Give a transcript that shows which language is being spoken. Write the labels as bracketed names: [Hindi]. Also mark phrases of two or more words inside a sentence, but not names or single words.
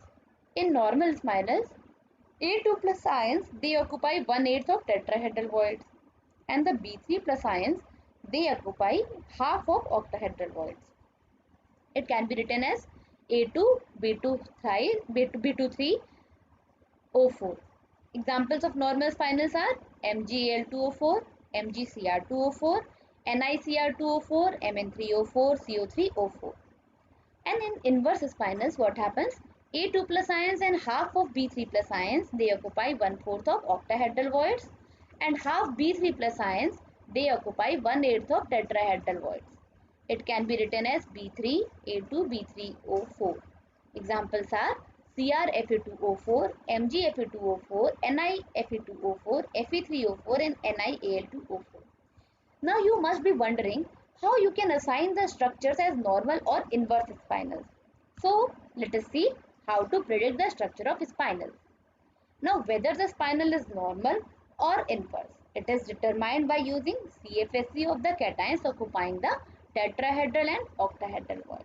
[English] In normal spinels, A2 plus ions, they occupy 1/8 of tetrahedral voids, and the B3 plus ions, they occupy half of octahedral voids. It can be written as A2 B23O4. Examples of normal spinels are MgAl2O4, MgCr2O4, NiCr2O4, Mn3O4, CO3O4. And in inverse spinels, what happens? A2 plus ions and half of B3 plus ions, they occupy 1/4 of octahedral voids, and half B3 plus ions, they occupy 1/8 of tetrahedral voids. It can be written as B3A2 B3O4. Examples are CrFe2O4, MgFe2O4, NiFe2O4, Fe3O4, and NiAl2O4. Now you must be wondering how you can assign the structures as normal or inverse spinels. So let us see how to predict the structure of spinels. Now whether the spinel is normal or inverse, it is determined by using CFSE of the cations occupying the tetrahedral and octahedral voids.